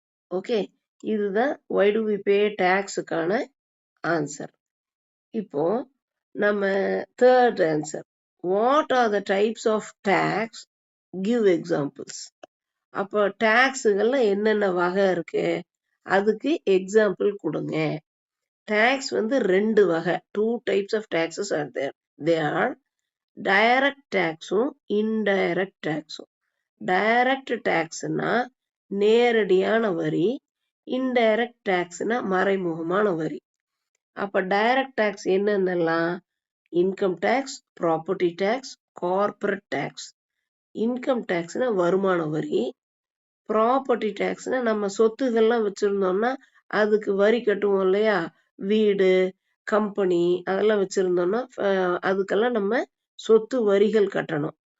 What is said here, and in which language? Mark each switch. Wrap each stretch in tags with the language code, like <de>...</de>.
<en>okay,</en> <ta>இதுதான்</ta> <en>why do we pay டாக்ஸுக்கான answer.</en> <ta>இப்போ நம்ம</ta> <en>Third answer, what are the types of tax, give examples.</en> <ta>அப்போ டாக்ஸுகள்ல என்னென்ன வகை இருக்கு, அதுக்கு எக்ஸாம்பிள் கொடுங்க. டாக்ஸ் வந்து ரெண்டு வகை,</ta> <en>2 types of taxes are there. They are direct taxும் indirect taxும்.</en> <ta>Direct டாக்ஸ்னா நேரடியான வரி, இன்டைரக்ட் டாக்ஸ்னா மறைமுகமான வரி. அப்ப டைரக்ட் டாக்ஸ் என்னென்னலாம், income tax, property tax, corporate tax. Income டாக்ஸ்னா வருமான வரி, ப்ராப்பர்ட்டி டாக்ஸ்னா நம்ம சொத்துகள்லாம் வச்சிருந்தோம்னா அதுக்கு வரி கட்டுவோம் இல்லையா, வீடு, கம்பெனி அதெல்லாம் வச்சிருந்தோம்னா அதுக்கெல்லாம் நம்ம சொத்து வரிகள் கட்டணும்.</ta>